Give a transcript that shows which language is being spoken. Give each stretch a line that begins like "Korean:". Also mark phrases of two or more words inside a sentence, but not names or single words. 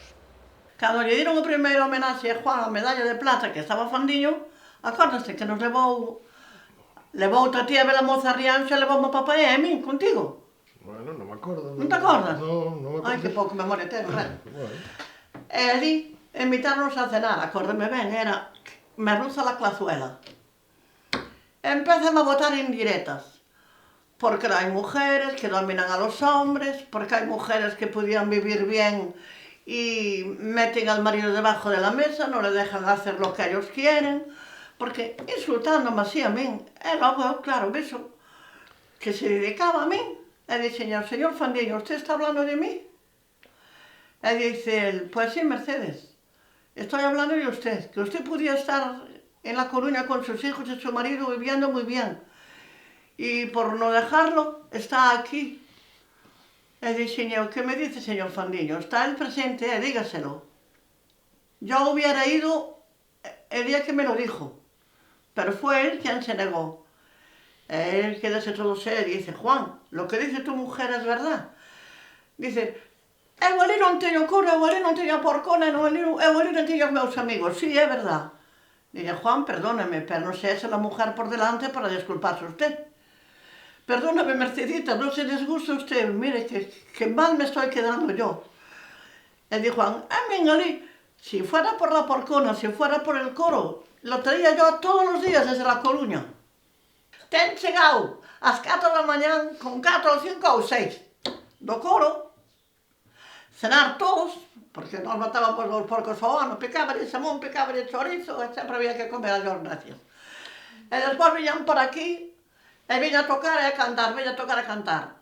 Galician: Cando lle dieron o primeiro homenaxe a Juan, a medalla de plata, que estaba fandiño, acórdase que nos levou outra tía Bela Moza Rianxo e levou o papai e a min, contigo. Bueno, non me acordo. Non te acordas? Non me acordo. Ai, que pouco memoria ten, ben. Bueno. E ali invitarnos a cenar, acórdame ben, era merluza
Spanish: a la clazuela.
Galician: Empezan a botar indirectas,
Spanish: porque hai mujeres que dominan a los hombres, porque hai mujeres que podían vivir bien y meten al marido debajo de la mesa, no le dejan hacer lo que ellos quieren, porque insultándome así
Galician: a min, e logo, claro, vexo que se dedicaba a min, e dixen,
Spanish: señor Fandiño, ¿usted está hablando de mí? E dice él, pues sí, Mercedes, estoy hablando de usted, que usted podía estar en La Coruña con sus hijos y su marido viviendo muy bien, y por no dejarlo, está aquí.
Galician: E dixen eu,
Spanish: ¿qué me dice, señor Fandiño? Está el presente, dígaselo. Yo hubiera ido el día que me lo dijo, pero fue él quien se negó. Él quedase todo serio y dice, Juan, lo que dice tu mujer es verdad. Dice,
Galician: eu ali non teño cura, eu ali non teño porcona, eu ali non teño os meus amigos. Sí, é verdad.
Spanish: Dice, Juan, perdóneme, pero no se eche la mujer por delante para disculparse usted. Perdóname, Mercedita, no se disguste usted, mire, que mal me estoy quedando yo. Le dijo Juan, a mí, ali, si fuera por la porcona, si fuera por el coro, lo traía yo todos los días desde La Coruña.
Galician: Ten chegado ás 4 da mañán con 4 ou 5 ou 6 do coro, cenar todos, porque nós matábamos os porcos ao ano, picaba de xamón, picaba de chorizo, e sempre había que comer as gracias. E despois viñan por aquí, e viña a tocar e a cantar, viña a tocar e a cantar.